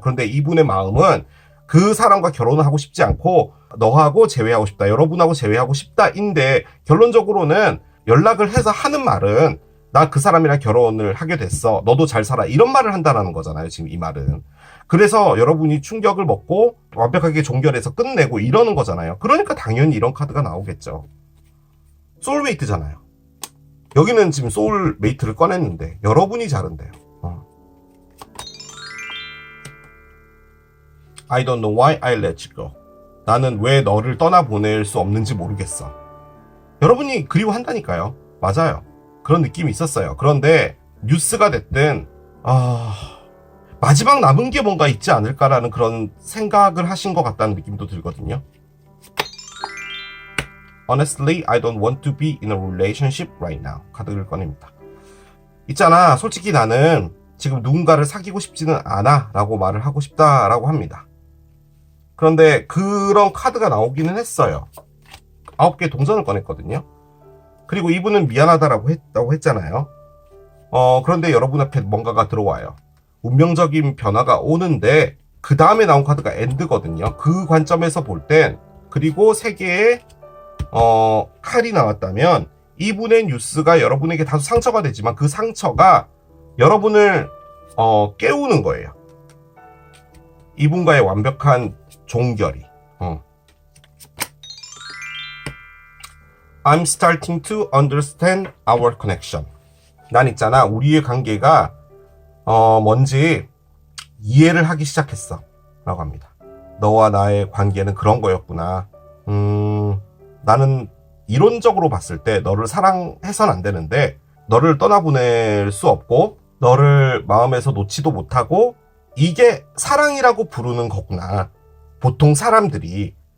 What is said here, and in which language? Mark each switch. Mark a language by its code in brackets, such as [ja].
[ko] 그런데 이분의 마음은 그 사람과 결혼을 하고 싶지 않고 너하고 재회하고 싶다, 여러분하고 재회하고 싶다인데, 결론적으로는 연락을 해서 하는 말은 나 그 사람이랑 결혼을 하게 됐어, 너도 잘 살아, 이런 말을 한다는 거잖아요. 지금 이 말은. 그래서 여러분이 충격을 먹고 완벽하게 종결해서 끝내고 이러는 거잖아요. 그러니까 당연히 이런 카드가 나오겠죠. 소울메이트잖아요. 여기는 지금 소울메이트를 꺼냈는데 여러분이 자른대요. [en] I don't know why I let you go. [ko] 나는 왜 너를 떠나보낼 수 없는지 모르겠어. 여러분이 그리워한다니까요. 맞아요. 그런 느낌이 있었어요. 그런데 뉴스가 됐든 마지막 남은 게 뭔가 있지 않을까라는 그런 생각을 하신 것 같다는 느낌도 들거든요. [en] Honestly, I don't want to be in a relationship right now. [ko] 카드를 꺼냅니다. 있잖아, 솔직히 나는 지금 누군가를 사귀고 싶지는 않아 라고 말을 하고 싶다라고 합니다. 그런데 그런 카드가 나오기는 했어요. 9개 동전을 꺼냈거든요. 그리고 이분은 미안하다라고 했잖아요. 그런데 여러분 앞에 뭔가가 들어와요. 운명적인 변화가 오는데 그 다음에 나온 카드가 엔드거든요. 그 관점에서 볼 땐, 그리고 3개의 칼이 나왔다면 이분의 뉴스가 여러분에게 다소 상처가 되지만 그 상처가 여러분을 깨우는 거예요. 이분과의 완벽한 종결이. [en] I'm starting to understand our connection. [ko] 난 있잖아, 우리의 관계가 뭔지 이해를 하기 시작했어 라고 합니다. 너와 나의 관계는 그런 거였구나. 나는 이론적으로 봤을 때 너를 사랑해선 안 되는데 너를 떠나보낼 수 없고 너를 마음에서 놓지도 못하고 이게 사랑이라고 부르는 거구나, 보통 사람들이.